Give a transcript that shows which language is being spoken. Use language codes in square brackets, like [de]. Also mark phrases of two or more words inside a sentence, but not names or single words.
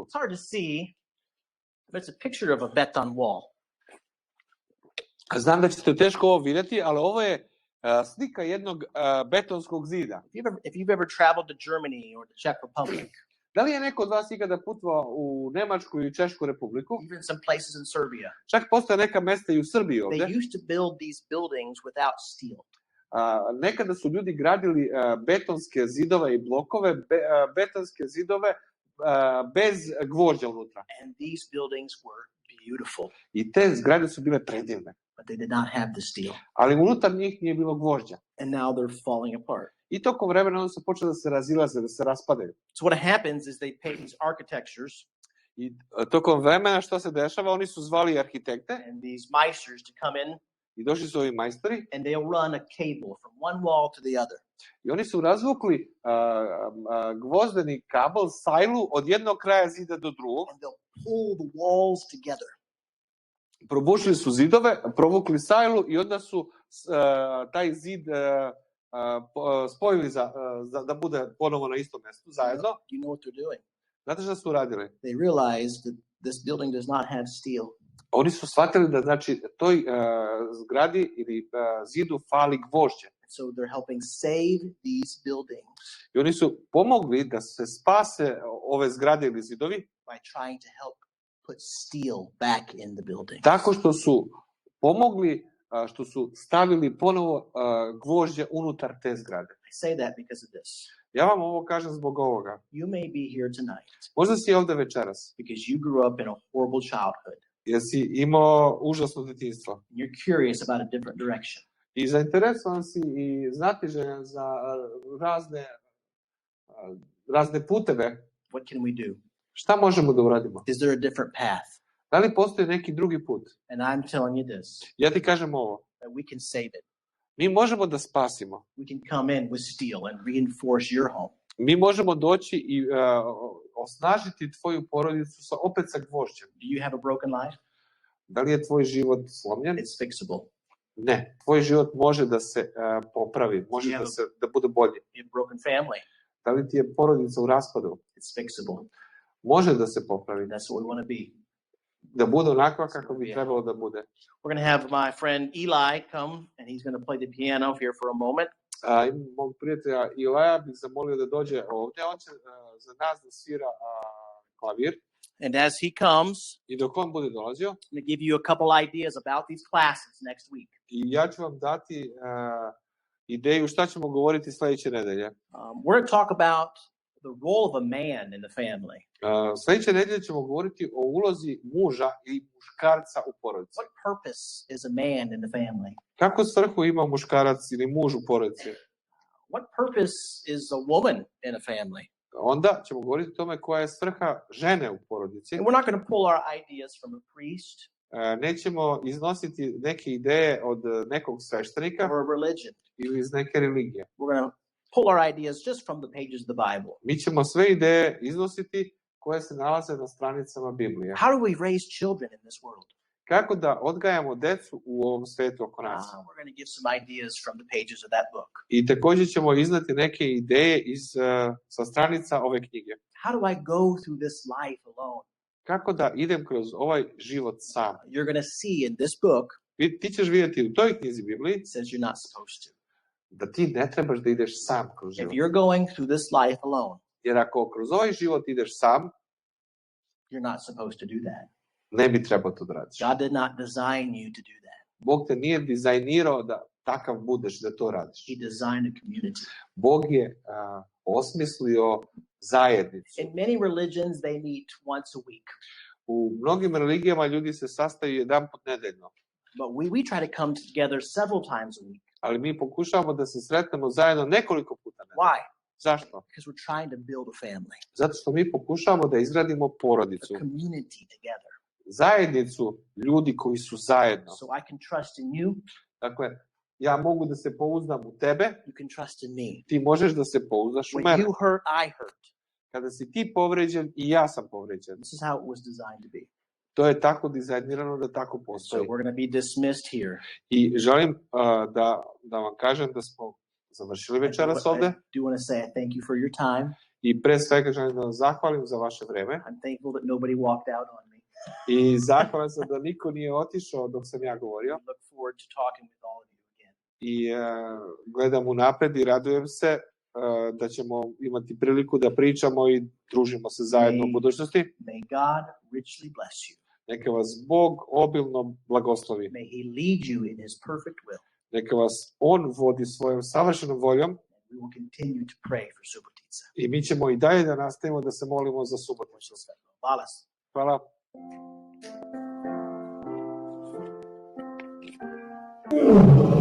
[en] It's hard to see, but it's a picture of a beton wall. [sr] Znam da ćete teško ovo vidjeti, ali ovo je slika jednog betonskog zida. [en] If you've ever traveled to Germany or the Czech Republic, [sr] da li je neko od vas ikada putovao u Nemačku i Češku republiku? [en] Even some places in Serbia. [sr] Čak postoje neka mesta i u Srbiji ovdje. [en] They used to build these buildings without steel. [sr] Nekada su ljudi gradili betonske zidove i blokove, betonske zidove bez gvožđa unutra. [en] And these buildings were beautiful. [sr] I te zgrade su bile predivne. [en] But they did not have the steel. [sr] Ali unutar njih nije bilo gvožđa. [en] And now they're falling apart. [sr] I tokom vremena oni su počeli da se razilaze, da se raspadaju. [en] So what happens is they pay these architectures. [sr] I tokom vremena što se dešava, oni su zvali arhitekte. [en] And these meisters to come in. [sr] I došli su ovi majstori. [en] And they'll run a cable from one wall to the other. [sr] I oni su razvukli gvozdeni kabel, sajlu od jednog kraja zida do drugog. [en] And they'll pull the walls together. [sr] Probušili su zidove, provukli sajlu i onda su taj zid spojili da bude ponovo na istom mjestu, zajedno. [en] You know what they're doing? [sr] Znate šta su radili? [en] They realized that this building does not have steel. [sr] Oni su shvatili da znači toj zgradi ili zidu fali gvožđe. [en] So they're helping save these buildings. [sr] I oni su pomogli da se spase ove zgrade ili zidovi [en] by trying to help put steel back in the building. [sr] Tako što su pomogli, što su stavili ponovo gvožđe unutar te zgrade. [en] I say that because of this. [sr] Ja vam ovo kažem zbog ovoga. [en] You may be here tonight. [sr] Možda si ovdje večeras. [en] Because you grew up in a horrible childhood. [sr] Jer si imao užasno djetinjstvo. [en] You're curious about a different direction. [sr] I zainteresovan si i znatiželjan za razne puteve. [en] What can we do? [sr] Šta možemo da uradimo? [en] Is there a different path? [sr] Da li postoji neki drugi put? [en] And I'm telling you this. [sr] Ja ti kažem ovo. [en] That we can save it. [sr] Mi možemo da spasimo. [en] We can come in with steel and reinforce your home. [sr] Mi možemo doći i osnažiti tvoju porodicu opet sa gvožđem. [en] Do you have a broken life? [sr] Da li je tvoj život slomljen? [en] It's fixable. [sr] Ne, tvoj život može da se popravi, može da bude bolji. [en] You have a broken family. [sr] Da li ti je porodica u raspadu? [en] It's fixable. [sr] Može da se popravi. [en] That's what we want to be. [sr] Da bude onakva kako bi trebalo da bude. [en] We're going to have my friend Eli come and he's going to play the piano here for a moment. [sr] Mog prijatelja Ilaja bih zamolio da dođe ovdje. On će za nas da svira klavir. [en] And as he comes, [sr] I dok on bude dolazio, [en] I'm going to give you a couple ideas about these classes next week. [sr] I ja ću vam dati ideju šta ćemo govoriti sljedeće nedelje. [en] We're going to talk about the role of a man in the family. [sr] Sljedeće nedelje ćemo govoriti o ulozi muža i muškarca u porodici. [en] What purpose is a man in the family? [sr] Kako svrhu ima muškarac ili muž u porodici? [en] What purpose is a woman in a family? [sr] Onda ćemo govoriti o tome koja je svrha žene u porodici. [en] And we're not going to pull our ideas from a priest. [sr] Nećemo iznositi neke ideje od nekog sveštenika [en] or a religion. [sr] Ili iz neke religije. [en] We're going to pull our ideas just from the pages of the Bible. [sr] Mi ćemo sve ideje iznositi koje se nalaze na stranicama Biblije. [en] How do we raise children in this world? [sr] Kako da odgajamo decu u ovom svetu oko nas? [en] We're going to give some ideas from the pages of that book. [sr] I također ćemo iznati neke ideje sa stranica ove knjige. [en] How do I go through this life alone? [sr] Kako da idem kroz ovaj život sam? [en] You're going to see in this book. [sr] Ti ćeš vidjeti u toj knjizi Bibliji. [en] It says you're not supposed to. [sr] Da ti ne trebaš da ideš sam kroz život. [en] If you're going through this life alone. [sr] Jer ako kroz ovaj život ideš sam, [en] you're not supposed to do that. [sr] ne bi trebao to da radiš. [en] God did not design you to do that. [sr] Bog te nije dizajnirao da takav budeš, da to radiš. [en] He designed a community. [sr] Bog je osmislio zajednicu. [en] In many religions, they meet once a week. [sr] U mnogim religijama ljudi se sastaju jedanput nedeljno. [en] But we try to come together several times a week. [sr] Ali mi pokušavamo da se sretnemo zajedno nekoliko puta nedeljno. [en] Why? [sr] Zašto? [en] Because we're trying to build a family, [sr] Zato što mi pokušavamo da izgradimo porodicu. [en] a community together. [sr] Zajednicu ljudi koji su zajedno. [en] So I can trust in you, [sr] Dakle, ja mogu da se pouzdam u tebe, [en] you can trust in me. [sr] ti možeš da se pouzdaš u [en] When [sr] mene. [en] you hurt, I hurt. [sr] Kada si ti povređen i ja sam povređen. [en] This is how it was designed to be. [sr] To je tako dizajnirano da tako [en] So [sr] postoji. [en] we're going to be dismissed here. [sr] I želim da vam kažem da smo završili večeras ovde. [en] I do want to say I thank you for your time. [sr] I pre svega želim da vam zahvalim za vaše vreme. [en] I'm thankful that nobody walked out on me. [sr] I zahvalan sam da niko nije otišao dok sam ja govorio. [en] I look forward to talking with all of you again. [sr] I gledam unapred i radujem se da ćemo imati priliku da pričamo i družimo se zajedno u budućnosti. [en] May God richly bless you. [sr] Neka vas Bog obilno blagoslovi. [en] May He lead you in His perfect will. [sr] Neka vas On vodi svojom savršenom voljom. [en] We will continue to pray for Subotica. [sr] I mi ćemo i dalje da nastavimo da se molimo za Suboticu. Hvala. Hvala.